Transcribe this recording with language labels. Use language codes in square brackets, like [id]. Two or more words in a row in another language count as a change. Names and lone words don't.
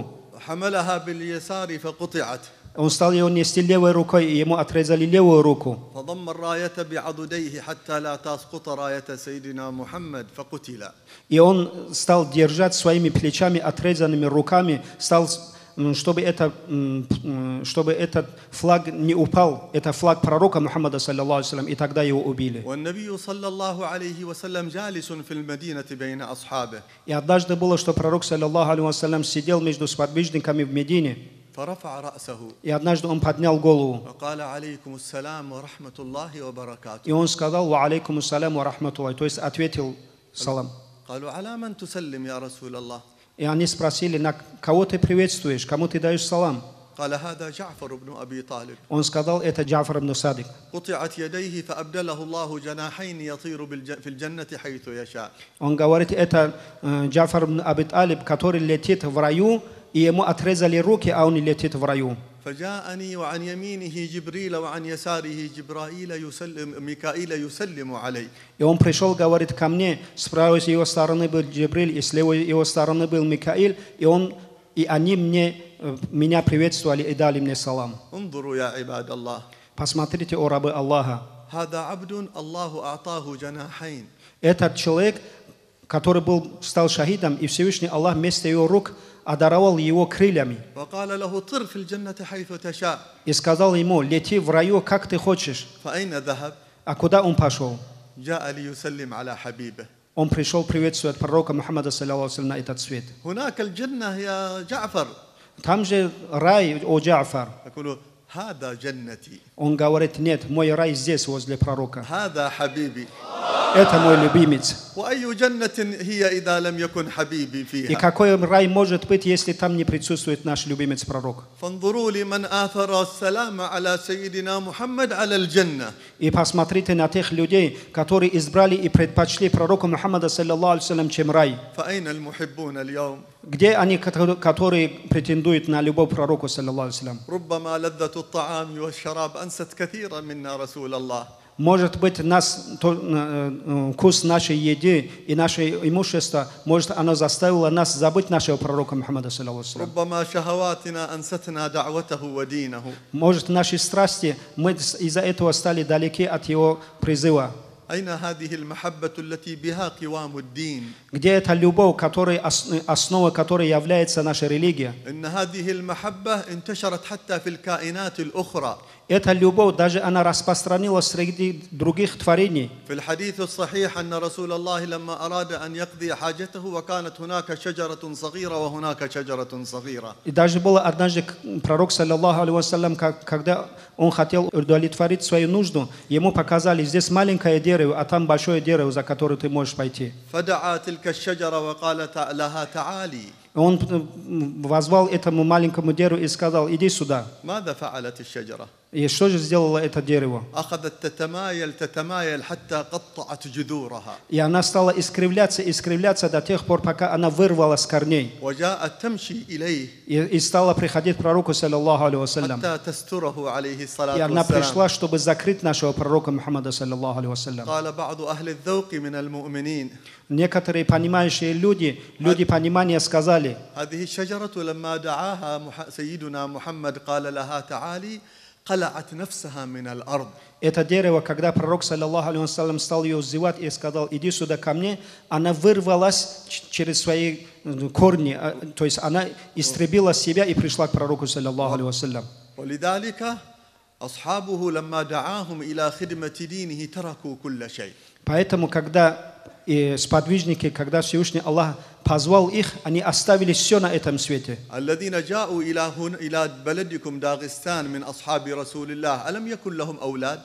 [ar] حملها باليسار فقطعت. [ru] он стал его нести левой рукой, и ему отрезали левую руку. [ar] فضم الراية بعضديه حتى لا تسقط راية سيدنا محمد فقتل. [ru] И он стал держать своими плечами, отрезанными руками, стал чтобы этот флаг не упал. Это флаг пророка Мухаммада, [ar] صلى الله عليه وسلم, [ru] и тогда его убили. [ar] والنبي صلى الله عليه وسلم جالس في المدينة بين أصحابه [ru] И однажды было, что пророк, [ar] صلى الله عليه وسلم, [ru] сидел между сподвижниками в Медине, [ar] فرفع رأسه [ru] и однажды он поднял голову, [ar] وقال عليكم السلام ورحمة الله وبركاته. [ru] и он сказал: [ar] «وعليكم السلام ورحمة الله», [ru] то есть ответил салам. [ar] قالوا على من تسلم يا رسول الله؟ [ru] И они спросили: на кого ты приветствуешь, кому ты даешь салам? [ar] قال هذا جعفر بن أبي طالب [ru] Он сказал: это Джафар ибн Садик. [ar] قطعت يديه فأبدله الله جناحين يطير في الجنة حيث يشاء. [ru] Он говорит: это Джафар ибн Аби Талиб, который летит в раю, и ему отрезали руки, а он не летит в раю. [ar] فجاءني وعن يمينه جبريل وعن يساره ميكائيل يسلم علي. [ru] И он пришел, говорит, ко мне, с правой его стороны был Джибриль, и с левой его стороны был Микаил, и они меня приветствовали и дали мне салам. [ar] انظروا يا عباد الله. [ru] Посмотрите, о рабы Аллаха. [ar] هذا عبد الله أعطاه جناحين. [ru] Этот человек, который стал шахидом, и Всевышний Аллах вместо его рук одаровал его крыльями. [ar] وقال له طر في الجنة حيث تشاء. [ru] И сказал ему: лети в раю, как ты хочешь. [ar] فأين ذهب؟ [ru] А куда он пошел? [ar] جاء ليسلم على حبيبه. [ru] Он пришел приветствовать пророка Мухаммада, [ar] صلى الله عليه وسلم, [ru] на этот свет. [ar] هناك الجنة يا جعفر. [ru] Там же рай, о Джафар. [ar] يقول هذا جنتي. [ru] Он говорит: нет, мой рай здесь, возле пророка. [ar] هذا حبيبي. [ru] Это мой любимец. [ar] وأي جنة هي إذا لم يكن حبيبي [ru] И [ar] فيها. [ru] какой рай может быть, если там не присутствует наш любимец пророк? [ar] فانظروا لمن آثر السلام على سيدنا محمد على الجنة. [ru] И посмотрите на тех людей, которые избрали и предпочли пророка Мухаммада, [ar] صلى الله عليه وسلم, [ru] чем рай. [ar] فأين المحبون اليوم؟ [ru] Где они, которые претендуют на любовь пророку, [ar] صلى الله عليه وسلم? ربما لذة الطعام والشراب أنست كثيرا منا رسول الله. [ru] Может быть, вкус нашей еды и наше имущество, может, оно заставило нас забыть нашего пророка Мухаммада, [ar] صلى الله عليه وسلم. ربما شهواتنا أنستنا دعوته ودينه. [ru] Может, наши страсти, мы из-за этого стали далеки от его призыва. [ar] أين هذه المحبة التي بها قوام الدين؟ [ru] Где эта любовь, основа которой является наша религия? [ar] إن هذه المحبة انتشرت حتى في الكائنات الأخرى. [ru] Эта любовь даже она распространилась среди других творений. [ar] في الحديث الصحيح أن رسول الله لما أراد أن يقضي حاجته وكانت هناك شجرة صغيرة وهناك شجرة صغيرة. [ru] И даже было однажды пророк, [ar] صلى الله عليه وسلم, [ru] когда он хотел удовлетворить свою нужду, ему показали: здесь маленькое дерево, а там большое дерево, за которое ты можешь пойти. [ar] فدعا تلك الشجرة وقال لها تعالي. [ru] Он возвал этому маленькому дереву и сказал: иди сюда. [ar] ماذا فعلت الشجرة؟ [ru] И что же сделало это дерево? [ar] أخذت تتمايل حتى قطعت جذورها. [ru] И она стала искривляться до тех пор, пока она вырвала с корней. [ar] وجاءت تمشي إليه [ru] И стала приходить к пророку, [ar] صلى الله عليه وسلم. حتى تستره عليه [ru] И [ar] الصلاة [ru] она [ar] والسلام. [ru] пришла, чтобы закрыть нашего пророка Мухаммада, [ar] صلى الله عليه وسلم. قال بعض أهل الذوق من المؤمنين [ru] Некоторые понимающие люди понимания сказали: [ar] هذه الشجرة لما دعاها سيدنا محمد قال لها تعالي قلعت نفسها من الأرض. [ru] это дерево, когда пророк, [ar] صلى الله عليه وسلم, [ru] стал ее взывать и сказал: иди сюда ко мне, она вырвалась через свои корни, то есть она истребила себя и пришла к пророку, [ar] صلى الله عليه وسلم. ولذلك أصحابه لما دعاهم إلى خدمة دينه تركوا كل شيء. [ru] Поэтому, когда сподвижники, когда Всевышний Аллах позвал их, они оставили все на этом свете. [ar] الذين جاءوا إلى بلدكم داغستان من أصحاب رسول الله ألم يكن لهم أولاد؟